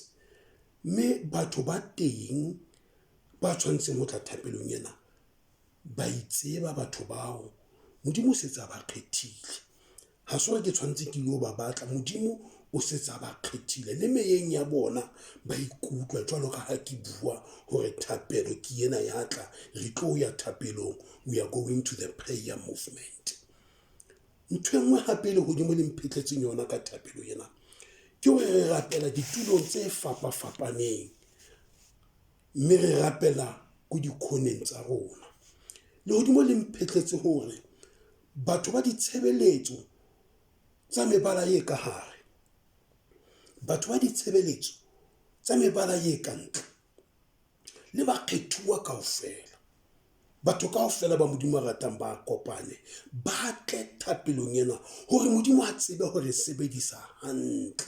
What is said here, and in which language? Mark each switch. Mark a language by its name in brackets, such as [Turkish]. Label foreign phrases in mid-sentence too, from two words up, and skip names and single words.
[Southern Sotho] Mme batho ba teng ba tshwantseng ho tla thapelong ena ba itseba batho bao, Modimo o setse a ba kgethile. Ha se ke tshwantse ke lo ba batla, Modimo o setse a ba kgethile le meyeng ya bona ba ikutlwa jwalo ka ha ke bua hore thapelo ke ena ya tla, re tlo ya thapelong, [English] we are going to the prayer movement. [Southern Sotho] Ntho e nngwe hape le hodimo le mphetletseng yona ka thapelo ena ke hore re rapela ditulong tse fapafapaneng, mme re rapela ko dikhoneng tsa rona. Le hodimo le mphetletse hore batho ba ditshebeletso tsa mebala ye ka hare, batho ba ditshebeletso tsa mebala ye ka ntle, le ba kgethuwa kaofela, batho kaofela ba Modimo a ratang ba kopane, ba tle thapelong ena hore Modimo a tsebe hore sebedisa hantle.